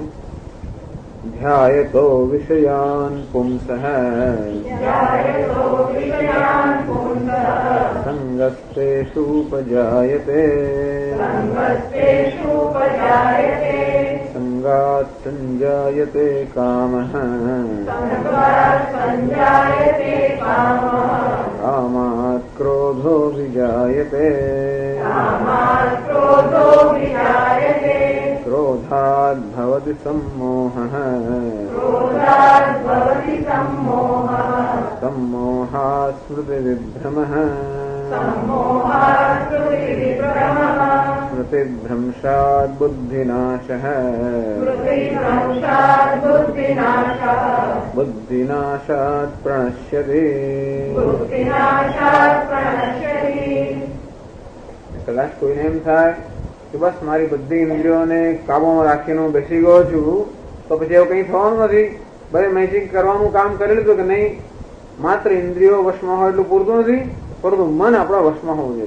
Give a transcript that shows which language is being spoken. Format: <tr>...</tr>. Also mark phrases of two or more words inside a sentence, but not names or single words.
<sa>ધ્યાયતો વિષયાન પુંસઃ સંગસ્તેષુપજાયતે સંગાત સંજાયતે કામઃ કામાત ક્રોધો વિજાયતે ક્રોધાદ ભવતિ सम्मोहः सम्मोहात् स्मृतिविभ्रमः स्मृतिभ्रंशात् बुद्धिनाशः बुद्धिनाशात् प्रणश्यति.</sa> <gu>કદાચ કોઈને એમ થાય કે બસ મારી બધી ઇન્દ્રિયોને કાબુમાં રાખીને હું બેસી ગયો છું તો પછી એવું કંઈ થવાનું નથી, ભલે મેચિંગ કરવાનું કામ કરી લીધું કે નહીં, માત્ર ઇન્દ્રિયો વશમાં હોય એટલું પૂરતું નથી, પરંતુ મન આપણા વશમાં હોવું જોઈએ.</gu>